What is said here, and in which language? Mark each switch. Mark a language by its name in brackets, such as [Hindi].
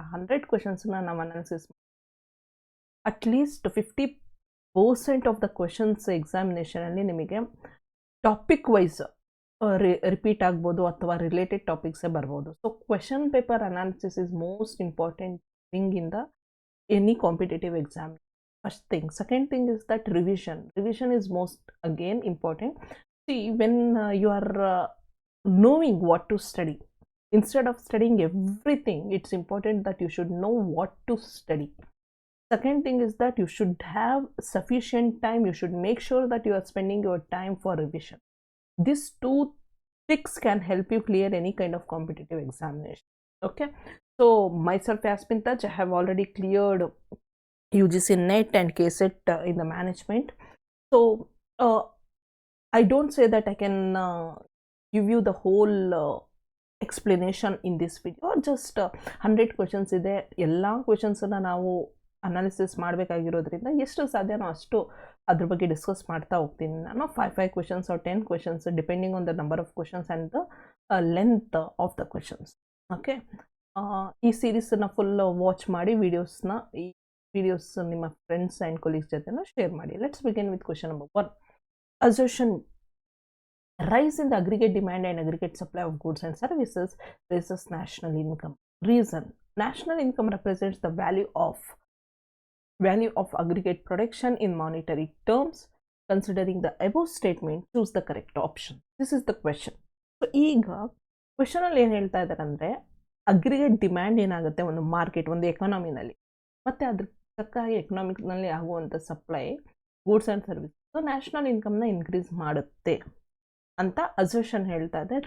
[Kannada] ಆ 100 ಕ್ವೆಶನ್ಸ್ನ ನಾವು analysis [English] at least 50% of the questions [Kannada] ಎಕ್ಸಾಮಿನೇಷನಲ್ಲಿ ನಿಮಗೆ ಟಾಪಿಕ್ ವೈಸ್ ರಿಪೀಟ್ ಆಗ್ಬೋದು ಅಥವಾ ರಿಲೇಟೆಡ್ ಟಾಪಿಕ್ಸೇ ಬರ್ಬೋದು. [English] So question paper analysis is most important thing in the any competitive exam. First thing. Second thing is that revision is most again important. See, when you are knowing what to study, instead of studying everything, it's important that you should know what to study. Second thing is that you should have sufficient time. You should make sure that you are spending your time for revision. These two tricks can help you clear any kind of competitive examination. Okay, so myself Yasmin Taj, I have already cleared UGC NET and KSET in the management. So I don't say that I can give you the whole explanation in this video. Just 100 questions [Kannada] ಇದೆ. ಎಲ್ಲ ಕ್ವೆಶನ್ಸನ್ನು ನಾವು analysis ಮಾಡಬೇಕಾಗಿರೋದ್ರಿಂದ ಎಷ್ಟು ಸಾಧ್ಯನೋ ಅಷ್ಟು ಅದ್ರ ಬಗ್ಗೆ discuss ಮಾಡ್ತಾ ಹೋಗ್ತೀನಿ ನಾನು. [English] 5 questions or 10 questions depending on the number of questions and the length of the questions. [Kannada] Okay, ಈ ಸೀರೀಸನ್ನು ಫುಲ್ ವಾಚ್ ಮಾಡಿ ಈ ವಿಡಿಯೋಸ್ ನಿಮ್ಮ ಫ್ರೆಂಡ್ಸ್ ಆ್ಯಂಡ್ ಕೊಲೀಗ್ಸ್ ಜೊತೆನೂ ಶೇರ್ ಮಾಡಿ. [English] Let's begin with question number 1. Assertion: rise in the aggregate demand and aggregate supply of goods and services raises national income. Reason: national income represents the value of aggregate production in monetary terms. Considering the above statement, choose the correct option. This is the question. [Kannada] So ಈಗ question ಅಲ್ಲಿ ಏನು ಹೇಳ್ತಾ ಇದ್ದಾರೆ ಅಂದರೆ, aggregate demand ಏನಾಗುತ್ತೆ ಒಂದು market, ಒಂದು ಎಕಾನಮಿನಲ್ಲಿ, ಮತ್ತು ಅದ್ರ ತಕ್ಕ ಎಕನಾಮಿಕ್ನಲ್ಲಿ ಆಗುವಂಥ supply goods and service national ಇನ್ಕಮ್ನ increase ಮಾಡುತ್ತೆ ಅಂತ ಅಸರ್ಷನ್ ಹೇಳ್ತಾ ಇದೆ.